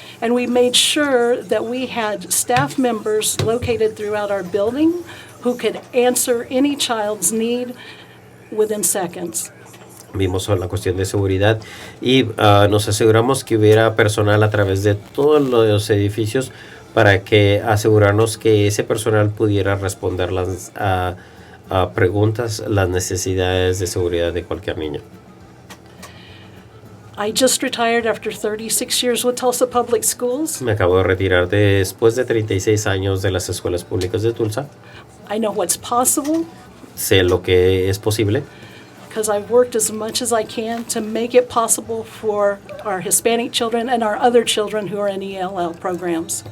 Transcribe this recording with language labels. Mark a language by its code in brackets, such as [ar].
[en] And we made sure that we had staff members located throughout our building who could answer any child's need within seconds. [es] Vimos la cuestión de seguridad y nos aseguramos que hubiera personal a través de todos los edificios para que asegurarnos que ese personal pudiera responder las preguntas, las necesidades de seguridad de cualquier niño. [en] I just retired after 36 years with Tulsa Public Schools. [es] Me acabo de retirar después de 36 años de las escuelas públicas de Tulsa. [en] I know what's possible. [es] Sé lo que es posible. [en] because I've worked as much as I can to make it possible for our Hispanic children and our other children who are in ELL programs.